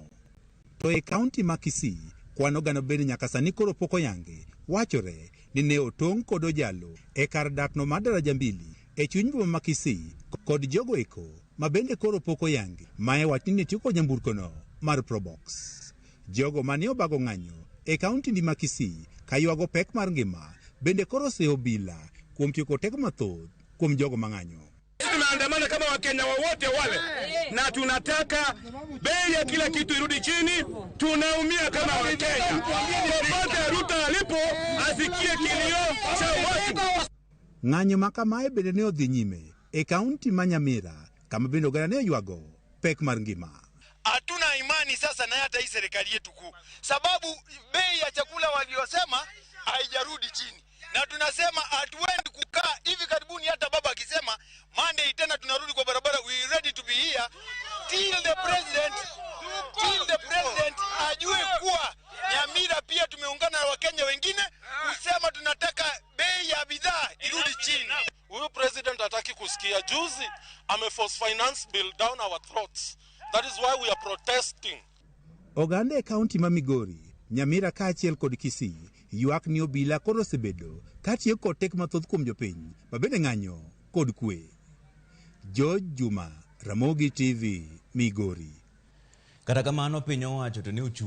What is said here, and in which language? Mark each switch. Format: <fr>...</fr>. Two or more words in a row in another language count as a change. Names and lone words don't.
<luo>To e kaunti ma Kisii kwan oganda bende nyaka sani koro pok oyangi wachore ni ne otong' kod ojalo e kar dakno mar Daraja Mbili e chuny boma ma Kisii kod jogo eko ma bende koro pok oyangi ma e wach ni ne tiyo kod nyamburkono mar Probox. Jogo mane obago ng'anyo e kaunti ni ma Kisii ka ywago pek mar ngima bende koro oseyo obila kuom tieko teko mathoth kuom jogo mang'anyo.</luo> <sw>Tunaandamana kama Wakenya wote wale na tunataka bei ya kila kitu irudi chini. Tunaumia kama Wakenya. Popote Ruto alipo asikie kilio cha watu.</sw> <luo>Ng'anyo makamae bende ne odhi nyime e kaunti ma Nyamira kama bende oganda ne oywago pek mar ngima.</luo> <sw>Hatuna imani sasa na hata hii serikali yetu kuu, sababu bei ya chakula waliosema haijarudi chini, na tunasema hatuendi kukaa hivi karibuni. Hata baba akisema Monday tena tunarudi kwa barabara,</sw> <en>we ready to be here till the president</en> <sw>ajue kuwa Nyamira pia tumeungana na Wakenya wengine kusema tunataka bei ya bidhaa irudi chini. Huyu president hataki kusikia. Juzi ameforce</sw> <en>finance bill down our throats. That is why we are protesting.</en> <luo>Oganda e kaunti ma Migori, Nyamira kaachiel kod Kisii ywak ni obila koro osebedo katiyo kod tek mathoth kuom jopiny ma bende ng'anyo kod kwe. George Juma, Ramogi TV, Migori. Kata kamano piny owacho to ne ochung'</luo>